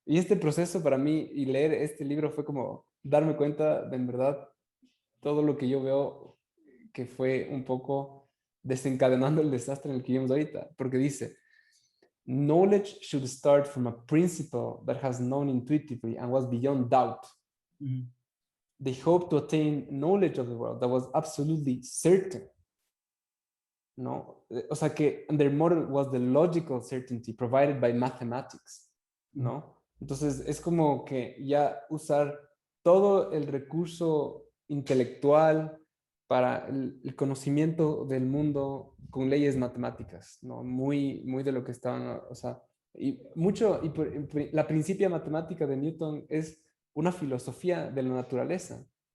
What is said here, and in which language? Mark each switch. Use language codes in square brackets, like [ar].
[es] Y este proceso para mí y leer este libro fue como darme cuenta de en verdad todo lo que yo veo que fue un poco desencadenando el desastre en el que vivimos ahorita, porque dice, [en] knowledge should start from a principle that has known intuitively and was beyond doubt. mm, They hoped to attain knowledge of the world that was absolutely certain. [es] ¿No? O sea que [en] their model was the logical certainty provided by mathematics, mm, [es] ¿no? Entonces es como que ya usar todo el recurso intelectual para el conocimiento del mundo con leyes matemáticas, ¿no? Muy, muy de lo que estaban, o sea, y mucho, la principia matemática de Newton es una filosofía de la naturaleza.